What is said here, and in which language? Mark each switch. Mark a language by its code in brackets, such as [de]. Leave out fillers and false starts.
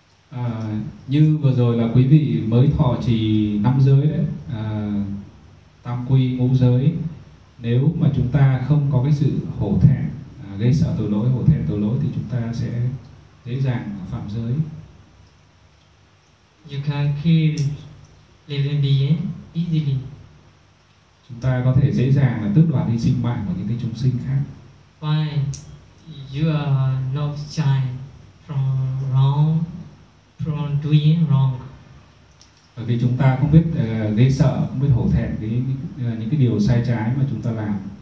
[vi] À, như vừa rồi là quý vị mới thọ trì năm giới đấy, tam quy ngũ giới. Nếu mà chúng ta không có cái sự hổ thẹn, gây sợ tội lỗi, hổ thẹn tội lỗi thì chúng ta sẽ dễ dàng phạm giới. [en] You can kill living being easily. [vi] Chúng ta có thể dễ dàng là tước đoạt đi sinh mạng của những cái chúng sinh khác. [en] Why you are not shy from wrong? From doing wrong. [vi] Bởi vì chúng ta không biết gây sợ, không biết hổ thẹn với những cái điều sai trái mà chúng ta làm.